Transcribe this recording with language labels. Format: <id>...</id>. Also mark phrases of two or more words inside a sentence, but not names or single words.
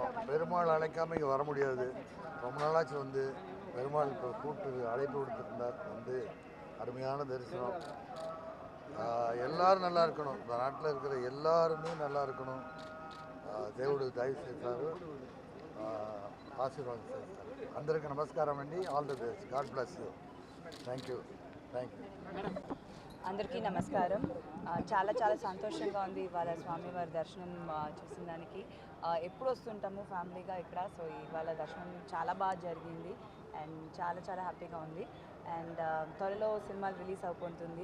<ta>பெருமாள் அழைக்காம இங்கே வர முடியாது. ரொம்ப நாளாச்சு வந்து பெருமாள் இப்போ கூப்பிட்டு அழைப்பு கொடுத்துருந்தார். வந்து அருமையான தரிசனம். எல்லாரும் நல்லா இருக்கணும். இந்த நாட்டில் இருக்கிற எல்லாருமே நல்லா இருக்கணும்.</ta> <te>దేవుడు దయ చేస్తారు, ఆశీర్వాదం చేస్తారు. అందరికీ నమస్కారం అండి.</te> <en>All the best. God bless you. Thank you.</en> <te>అందరికీ నమస్కారం. చాలా చాలా సంతోషంగా ఉంది ఇవాళ స్వామివారి దర్శనం చేసిన దానికి. ఎప్పుడు వస్తుంటాము ఫ్యామిలీగా ఇక్కడ, సో ఇవాళ దర్శనం చాలా బాగా జరిగింది అండ్ చాలా చాలా హ్యాపీగా ఉంది. అండ్ త్వరలో సినిమాలు రిలీజ్ అయిపోతుంది.</te>